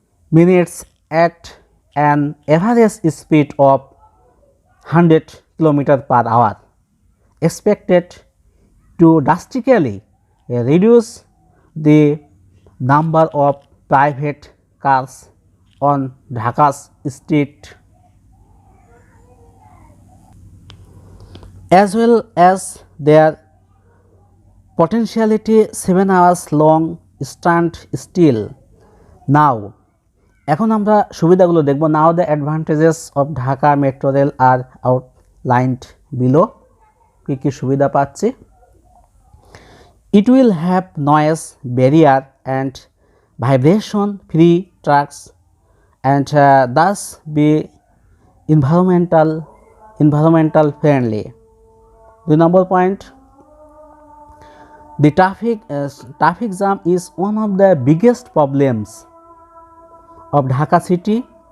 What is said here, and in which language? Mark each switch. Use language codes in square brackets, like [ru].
[en] minutes at an average speed of 100 km per hour, expected to drastically reduce the number of private cars on Dhaka's street, as well as their potentiality 7 hours long stand still. Now [bn] এখন আমরা সুবিধাগুলো দেখব। [en] Now the advantages of Dhaka metro rail are outlined below. [bn] কী কী সুবিধা পাচ্ছি? [en] It will have noise barrier and vibration free tracks and thus be environmental friendly. The number point, the traffic jam is one of the biggest problems of Dhaka city.